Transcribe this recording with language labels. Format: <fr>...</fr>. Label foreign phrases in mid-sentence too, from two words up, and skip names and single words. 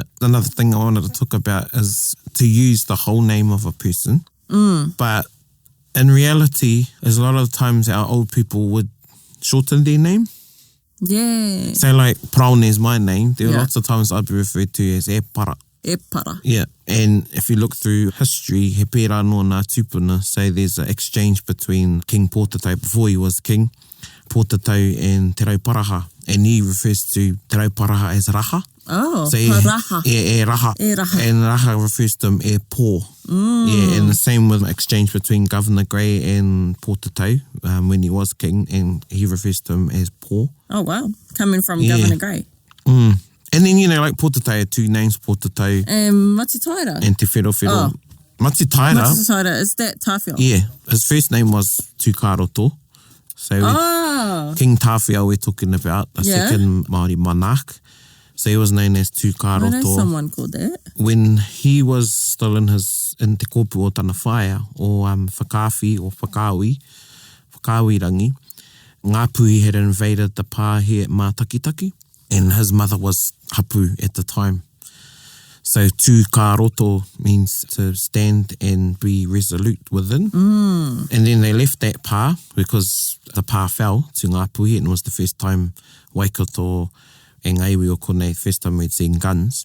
<en>Another thing I wanted to talk about is to use the whole name of a person. But in reality, there's a lot of times our old people would shorten their name. Yeah. So Paraone is my name. There are lots of times I'd be referred to as</en> <mi>E Para. E Para.</mi> <en>Yeah. And if you look through history,</en> <mi>he pērā no ngā tūpuna,</mi> <en>so there's an exchange between King Pōtatau before he was king, Pōtatau and Te Rauparaha. And he refers to Te Rauparaha as Raha. Oh, so Raha.</en> <mi>E Raha. E Raha.</mi> <en>And Raha refers to him</en> <mi>E Pō.</mi> <en>Yeah, and the same with exchange between Governor Grey and Pōtatau when he was king, and he refers to him as Pō. Oh, wow. Coming from Governor Grey. And then, Pōtatau had two names, Pōtatau and Matutaira. And Te Whero. Matutaira, is that Tawhia? Yeah, his first name was Tūkāroto. So King Tawhia we're talking about, the second Māori monarch. So he was known as Tūkāroto. I know someone called that. When he was still in</en> <mi>Te Kōpū o Tana Whaia,</mi> <en>or Whakawhi or Whakawi rangi, Ngāpuhi had invaded the pā here at Mātakitaki, and his mother was hapu at the time. So Tūkāroto means to stand and be resolute within. And then they left that pā because the pā fell to Ngāpuhi, and it was the first time Waikato and</en> <mi>Ngaiwi o Konei,</mi> <en>first time we'd seen guns.</en>